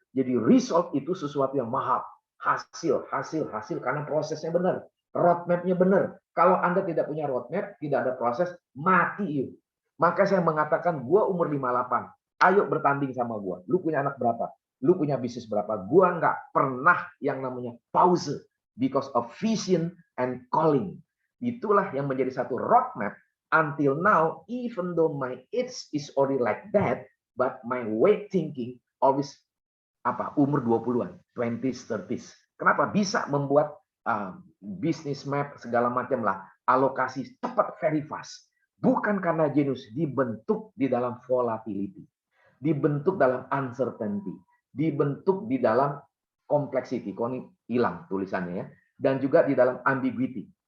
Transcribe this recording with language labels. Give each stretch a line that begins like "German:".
Indonesian: Jadi result itu sesuatu yang mahal. Hasil karena prosesnya benar. Roadmap-nya benar. Kalau Anda tidak punya roadmap, tidak ada proses, mati. Maka saya mengatakan, gue umur 58. Ayo bertanding sama gue. Lu punya anak berapa? Lu punya bisnis berapa? Gue nggak pernah yang namanya pause.
English: Because of vision and calling.
Indonesian: Itulah yang menjadi satu roadmap.
English: Until now, even though my age is already like that, but my way thinking always
Indonesian: umur 20-an,
English: 20s, 30s.
Indonesian: Kenapa? Bisa membuat bisnis map, segala macam lah. Alokasi cepat,
English: very fast.
Indonesian: Bukan karena jenius, dibentuk di dalam volatility. Dibentuk dalam uncertainty, dibentuk di dalam complexity. Kok ini hilang tulisannya ya. Dan juga di dalam ambiguity.